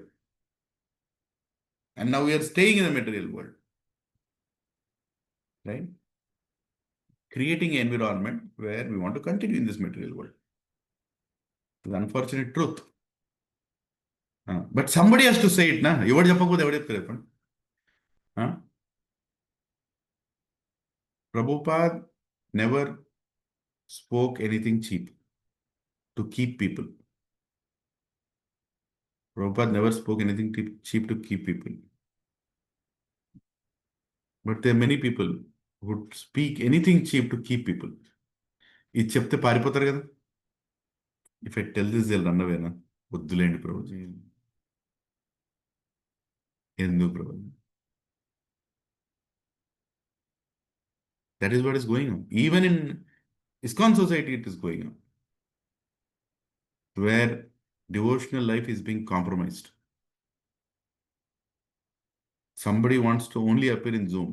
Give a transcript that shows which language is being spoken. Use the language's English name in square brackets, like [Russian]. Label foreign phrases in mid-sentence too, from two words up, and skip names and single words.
[English] And now we are staying in the material world. Right? Creating an environment where we want to continue in this material world. It's an unfortunate truth. But somebody has to say it, na? [Telugu] ఎవడు చెప్పకపోతే ఎవడు చెప్తారు చెప్పండి [English] Prabhupada never spoke anything cheap to keep people. Prabhupada never spoke anything cheap to keep people. But there are many people who speak anything cheap to keep people. [Telugu] ఇది చెప్తే పారిపోతారు కదా [English] If I tell this, they'll run away, na? [Telugu] వద్దులేండి ప్రభుజీ ఎందుకు ప్రభుజీ [English] That is what is going on. Even in ISKCON society, it is going on. Where devotional life is being compromised. Somebody wants to only appear in Zoom.